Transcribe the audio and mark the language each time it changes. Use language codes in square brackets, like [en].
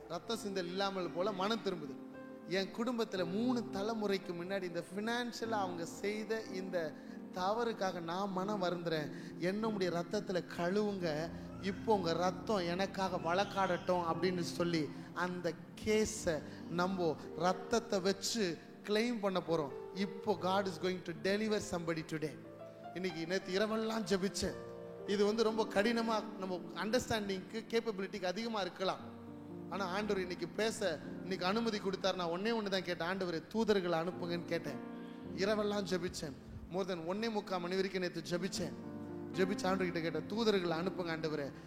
[ta] ரத்த சிந்தல் இல்லாமல் போல மனம் திரும்புதல். என் குடும்பத்துல 3 தலைமுறைக்கு முன்னாடி இந்த பினான்சியலா அவங்க செய்த இந்த தவறுக்காக நான் மனம் வருந்துறேன். என்னுடைய ரத்தத்துல கழுவுங்க, இப்போ உங்க ரத்தம் எனக்காக வழக்காடட்டும் அப்படின்னு சொல்லி அந்த கேஸை நம்ம ரத்தத்தை வச்சு கிளைம் பண்ண போறோம். இப்போ [en] God is going to deliver somebody today. [ta] இன்னைக்கு நேற்று இரவெல்லாம் ஜெபிச்சேன். இது வந்து ரொம்ப கடினமா நம்ம அண்டர்ஸ்டாண்டிங்க்கு கேப்பபிலிட்டிக்கு அதிகமா இருக்கலாம். ஆனா ஆண்டவர் இன்னைக்கு பேச இன்னைக்கு அனுமதி கொடுத்தார். நான் ஒண்ணு தான் கேட்டேன், ஆண்டவரே தூதர்களை அனுப்புங்கன்னு கேட்டேன். இரவெல்லாம் ஜெபிச்சேன். [en] more than [ta] 1.25 மணி வரைக்கும் நேற்று ஜெபிச்சேன். ஆண்டவர் கிட்ட கேட்டேன், தூதர்களை அனுப்புங்க ஆண்டவரே.